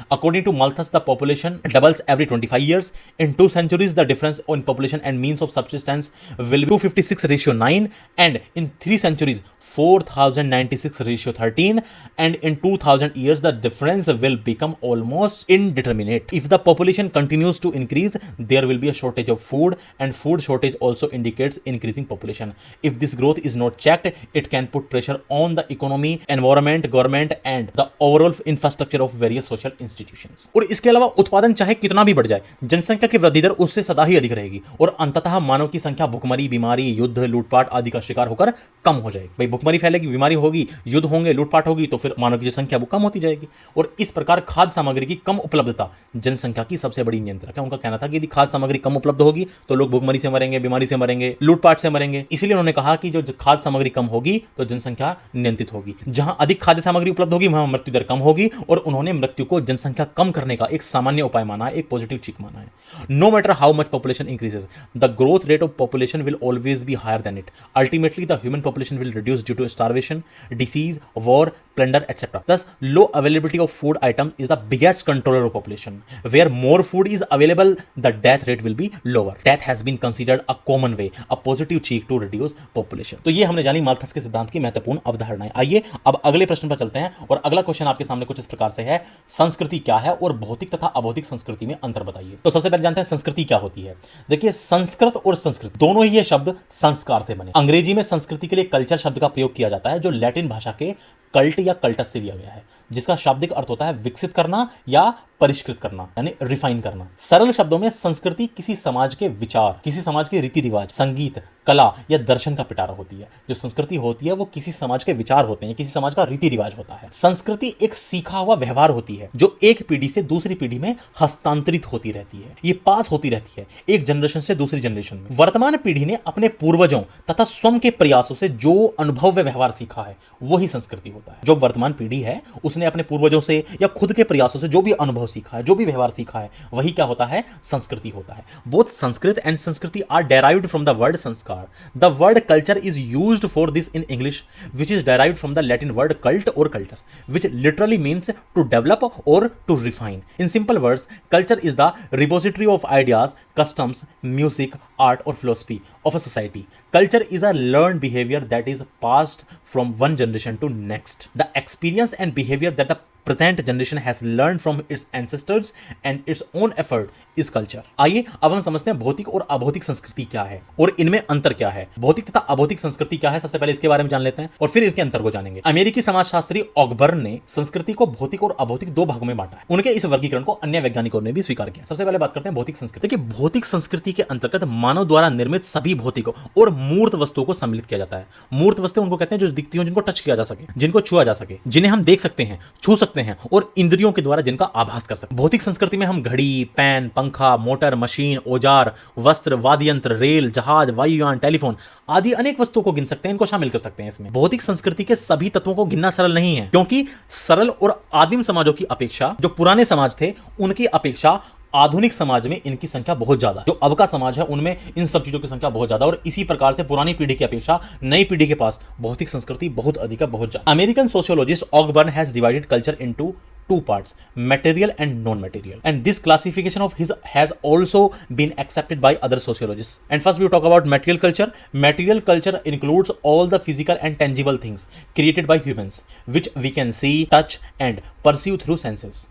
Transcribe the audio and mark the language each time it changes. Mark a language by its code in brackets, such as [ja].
[en] According to Malthus, the population doubles every 25 years. In 2 centuries, the difference in population and means of subsistence will be 256:9, and in 3 centuries, 4096:13, and in 2000 years, the difference will become almost indeterminate. If the population continues to increase, there will be a shortage of food, and food shortage also indicates increasing population. If this growth is not checked, it can put pressure on the economy, environment, government and the overall infrastructure of various social institutions। [hi] और इसके अलावा उत्पादन चाहे कितना भी बढ़ जाए, जनसंख्या की वृद्धि दर उससे सदा ही अधिक रहेगी और अंततः मानव की संख्या भुखमरी, बीमारी, युद्ध, लूटपाट आदि का शिकार होकर कम हो जाएगी। भाई भुखमरी फैलेगी, बीमारी होगी, युद्ध होंगे, लूटपाट होगी, तो फिर मानव की जो संख्या वो कम होती जाएगी। और इस प्रकार खाद्य सामग्री की कम उपलब्धता जनसंख्या की सबसे बड़ी नियंत्रक है। उनका कहना था कि यदि खाद्य सामग्री कम उपलब्ध होगी तो लोग भुखमरी से मरेंगे, बीमारी से मरेंगे, लूटपाट से मरेंगे। इसलिए उन्होंने कहा कि जो खाद्य सामग्री कम होगी तो जनसंख्या नियंत्रित होगी। जहां अधिक खाद्य सामग्री उपलब्ध होगी वहां मृत्यु दर कम होगी और उन्होंने मृत्यु को जनसंख्या कम करने का एक सामान्य उपाय माना है, एक पॉजिटिव चीक माना है। [en] No matter how much population increases, the growth rate of population will always be higher than it. Ultimately the human population will reduce due to starvation, disease, war, plunder, etc. Thus, low availability of food items is the biggest controller of population. Where more food is available, the death rate will be lower. Death has been considered a common way, a positive cheek to reduce population. [hi] तो ये हमने जानी Malthus के सिद्धांत की महत्वपूर्ण अवधारणाएं। आइए अब अगले प्रश्न पर चलते हैं और अगला क्वेश्चन आपके सामने कुछ इस प्रकार से है, संस्कृति क्या है और भौतिक तथा अभौतिक संस्कृति में अंतर बताइए। तो सबसे पहले जानते हैं संस्कृति क्या होती है। देखिए, संस्कृत और संस्कृत दोनों ही ये शब्द संस्कार से बने। अंग्रेजी में संस्कृति के लिए कल्चर शब्द का प्रयोग किया जाता है जो लैटिन भाषा के कल्ट या कल्टस से लिया गया है, जिसका शाब्दिक अर्थ होता है विकसित करना या परिष्कृत करना, यानी रिफाइन करना। सरल शब्दों में संस्कृति किसी समाज के विचार, किसी समाज के रीति रिवाज, संगीत, कला या दर्शन का पिटारा होती है। जो संस्कृति होती है वो किसी समाज के विचार होते हैं, किसी समाज का रीति रिवाज होता है। संस्कृति एक सीखा हुआ व्यवहार होती है जो एक पीढ़ी से दूसरी पीढ़ी में हस्तांतरित होती रहती है, ये पास होती रहती है एक जनरेशन से दूसरी जनरेशन में। वर्तमान पीढ़ी ने अपने पूर्वजों तथा स्वयं के प्रयासों से जो अनुभव व व्यवहार सीखा है वही संस्कृति होता है। जो वर्तमान पीढ़ी है उसने अपने पूर्वजों से या खुद के प्रयासों से जो भी अनुभव सीखा है, जो भी व्यवहार सीखा है, वही क्या होता है, संस्कृति होता है। [en] Both Sanskrit and sanskriti are derived from the word sanskar. The word culture is used for this in English, which is derived from the Latin word cult or cultus, which literally means to develop or to refine. In simple words, culture is the repository of ideas, customs, music, art or philosophy of a society. Culture is a learned behavior that is passed from one generation to next. The experience and behavior that the present generation has learned from its ancestors and its own effort is culture। [hi] आइए अब हम समझते हैं भौतिक और अभौतिक संस्कृति क्या है और इनमें अंतर क्या है। भौतिक तथा अभौतिक संस्कृति क्या है, सबसे पहले इसके बारे में जान लेते हैं और फिर इनके अंतर को जानेंगे। अमेरिकी समाजशास्त्री ऑकबर्न ने संस्कृति को भौतिक और अभौतिक दो भागों में बांटा है। उनके इस वर्गीकरण को अन्य वैज्ञानिकों ने भी स्वीकार किया। सबसे पहले बात करते हैं भौतिक संस्कृति। देखिए, भौतिक संस्कृति के अंतर्गत मानव द्वारा निर्मित सभी भौतिक और मूर्त वस्तुओं को सम्मिलित किया जाता है। मूर्त वस्तुएं उनको कहते हैं जो दिखती हो, जिनको टच किया जा सके, जिनको छुआ जा सके, जिन्हें हम देख सकते हैं, छू सकते हैं और इंद्रियों के द्वारा जिनका आभास कर सकते हैं। भौतिक संस्कृति में हम घड़ी, पेन, पंखा, मोटर, मशीन, औजार, वस्त्र, वाद्य यंत्र, रेल, जहाज, वायुयान, टेलीफोन आदि अनेक वस्तुओं को गिन सकते हैं, इनको शामिल कर सकते हैं इसमें। भौतिक संस्कृति के सभी तत्वों को गिनना सरल नहीं है, क्योंकि सरल और आदिम समाजों की अपेक्षा, जो पुराने समाज थे उनकी अपेक्षा आधुनिक समाज में इनकी संख्या बहुत ज्यादा, जो अब का समाज है उनमें इन सब चीजों की संख्या बहुत ज्यादा, और इसी प्रकार से पुरानी पीढ़ी की अपेक्षा नई पीढ़ी के पास भौतिक संस्कृति बहुत अधिक है, बहुत ज्यादा। [en] American sociologist Ogburn has divided culture into two parts, material and non-material, and this classification of his has also been accepted by other sociologists. And first we talk about material culture. Material culture includes all the physical and tangible things created by humans which we can see, touch and perceive through senses.